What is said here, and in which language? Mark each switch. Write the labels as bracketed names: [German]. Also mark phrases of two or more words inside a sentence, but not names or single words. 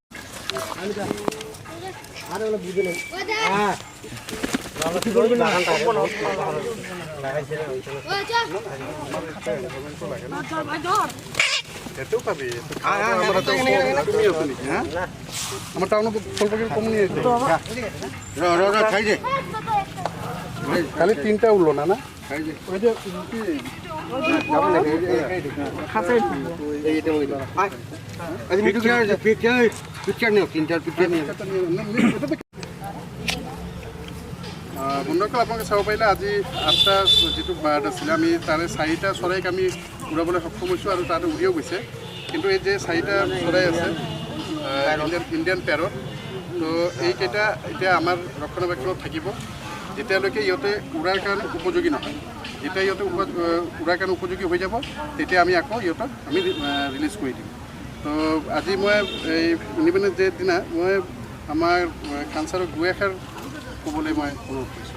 [Assamese] এতেও পাবি আমার টাউনত স্বল্প কিছু কম নিয়ে খালি 3টা উঠলো না ওই যে বন্ধুসকল আপোনালোকে চাব পাৰিলে আজি 8টা যিটো বাৰ্ড আছিলে আমি তাৰে 4টা চৰাইক আমি উৰাবলৈ সক্ষম হৈছোঁ আৰু তাতে উৰিও গৈছে কিন্তু এই যে 4টা চৰাই আছে [English] Indian parrot [Assamese] তো এইকেইটা এতিয়া আমাৰ ৰক্ষণাবেক্ষণত থাকিব যেতিয়ালৈকে ইহঁতে উৰাৰ কাৰণে উপযোগী নহয় যেতিয়া ইহঁতে উৰাৰ কাৰণে উপযোগী হৈ যাব তেতিয়া আমি আকৌ ইহঁতক আমি ৰিলিজ কৰি দিম তো আজি মই এই [English] independence day [Assamese] দিনা মই আমাৰ খান ছাৰক দুই এষাৰ ক'বলৈ মই অনুৰোধ কৰিছোঁ